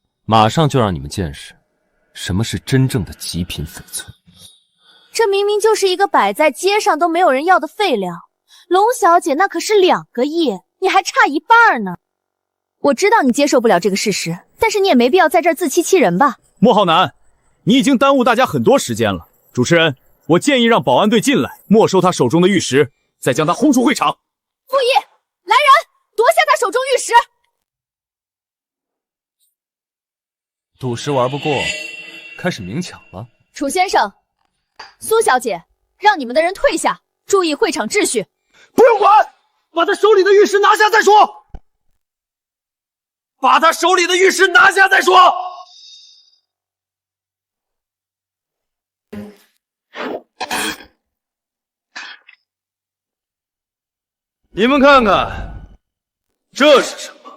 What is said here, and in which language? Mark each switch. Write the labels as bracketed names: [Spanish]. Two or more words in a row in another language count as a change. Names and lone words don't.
[Chinese] 馬上就讓你們見識什麼是真正的極品翡翠。這明明就是一個擺在街上都沒有人要的廢料，龍小姐那可是2個億，你還差一半呢。我知道你接受不了這個事實，但是你也沒必要在這兒自欺欺人吧。莫浩南，你已經耽誤大家很多時間了。主持人，我建議讓保安隊進來，沒收他手中的玉石，再將他轟出會場。傅毅，來人，奪下他手中玉石。賭石玩不過，開始明搶了。楚先生，蘇小姐，讓你們的人退下，注意會場秩序。不用管，把他手裡的玉石拿下再說。把他手裡的玉石拿下再說。你们看看，這是什麼？